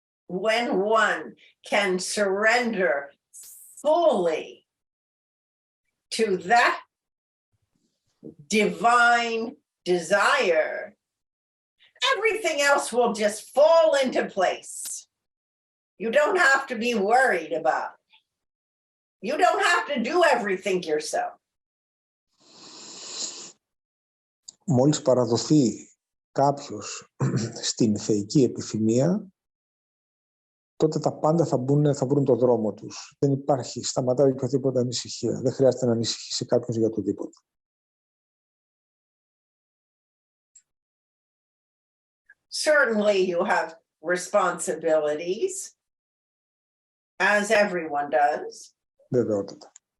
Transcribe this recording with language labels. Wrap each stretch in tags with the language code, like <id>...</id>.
<en>When one can surrender fully to that divine desire, everything else will just fall into place. You don't have to be worried about it. You don't have to do everything yourself.</en> <el>Μόλις παραδοθεί κάποιος στην θεϊκή επιθυμία, τότε τα πάντα θα βρουν το δρόμο τους. Δεν υπάρχει, σταματάει οποιαδήποτε ανησυχία. Δεν χρειάζεται να ανησυχήσει κάποιος για το τίποτα.</el> <en>Certainly you have responsibilities, as everyone does.</en> <el>Βεβαιότητα.</el>